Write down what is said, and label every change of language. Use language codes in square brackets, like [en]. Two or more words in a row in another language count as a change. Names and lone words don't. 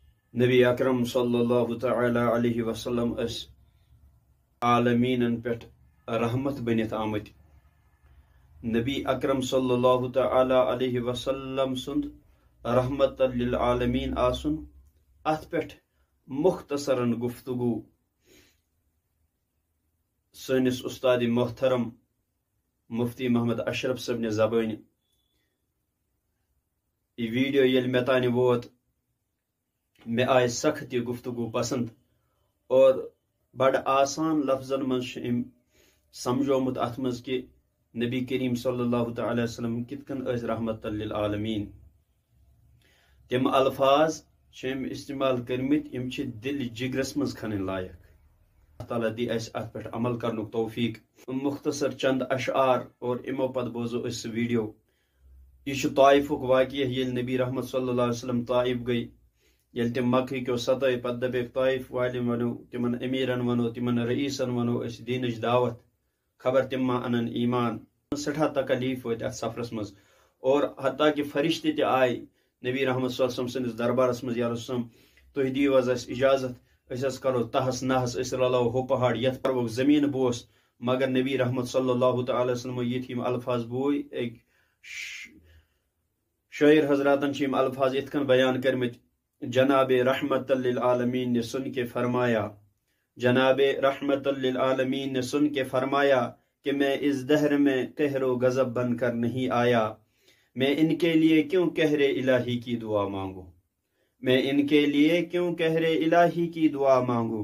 [ks] نبی اکرم [ar] صلی اللہ تعالی علیہ وسلم [ks] اس عالمین پہ رحمت بنت آمت. نبی اکرم [ar] صلی اللہ تعالی علیہ وسلم [ks] سند رحمت للعالمین آسن ات پہ مختصراً گفتگو سنس استاد محترم مفتی محمد اشرف صبن زبان یہ ویڈیو یل مے تانہ ووت مے آئے سخت یہ گفتگو پسند اور بڑ آسان لفظن من سمجھومت ات مز کہ نبی کریم [ar] صلی اللہ تعالی وسلم [ks] کت کن اس رحمت للعالمین. تم الفاظ چم استعمال کرمت یم چھ دل جگرس مز کھنن لائق. اللہ تعالیٰ دی اس ات پہ عمل کرن توفیق. مختصر چند اشعار اور امو پت بوزو اس ویڈیو. یہ طائف واقعہ یل نبی رحمت [ar] صلی اللہ علیہ وسلم [ks] طائف گئی یل تم مکہ کیو ستائی پتہ دپیک طائف والن ونو تمن امیرن ونو تمن رئیسن ونو اس دینچ دعوت خبر تم ما انن ایمان. سٹھا تکلیف وت ات سفرس مز اور حتیٰ کہ فرشتے تہ آئے نبی رحمت [ar] صلی اللہ علیہ وسلم [ks] سندس دربارس مز یا رسول تھی دیو حظ اس اجازت اس کرو تہس نہس اس رلو ہو پہاڑ یت پروک زمین بوس مگر نبی رحمت [ar] صلی اللہ تعالی وسلم [ks] یہ الفاظ بوئی. ایک شاعر حضراتن چھ الفاظ ات کن بیان کرمت. [ur] جناب رحمت للعالمین نے سن کے فرمایا جناب رحمت للعالمین نے سن کے فرمایا کہ میں اس دہر میں قہر و غضب بن کر نہیں آیا. میں ان کے لیے کیوں قہر الہی کی دعا مانگوں. میں ان کے لیے کیوں قہر الہی کی دعا مانگوں.